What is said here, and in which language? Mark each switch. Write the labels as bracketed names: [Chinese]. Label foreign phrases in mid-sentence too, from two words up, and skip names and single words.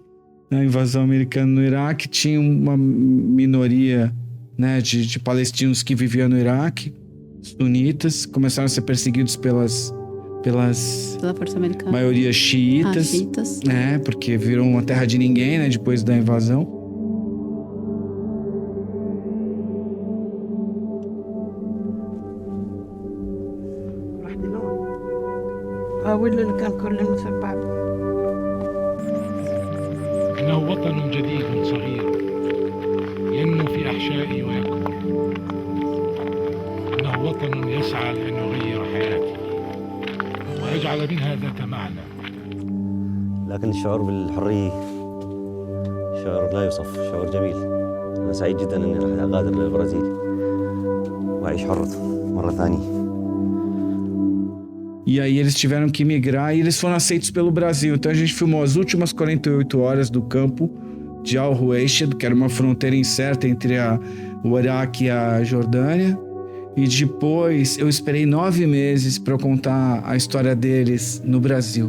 [Portuguese] Na invasão americana no Iraque, tinha uma minoria, né, de palestinos que viviam no Iraque, sunitas, começaram a ser perseguidos pela força americana. maioria xiitas, xiitas. né, porque virou uma terra de ninguém, né, depois da invasão. [Arabic] إنه وطن جديد صغير ينمو في أحشائي ويكبر. إنه وطن يسعى لأن يغير حياتي ويجعل منها ذات معنى. لكن الشعور بالحرية شعور لا يوصف، شعور جميل. أنا سعيد جدا أني راح أغادر للبرازيل وأعيش حر مرة ثانية. [Portuguese] E aí eles tiveram que migrar e eles foram aceitos pelo Brasil. Então a gente filmou as últimas 48 horas do campo de Al-Ruwayshed, que era uma fronteira incerta entre o Iraque e a Jordânia. E depois eu esperei 9 meses para contar a história deles no Brasil.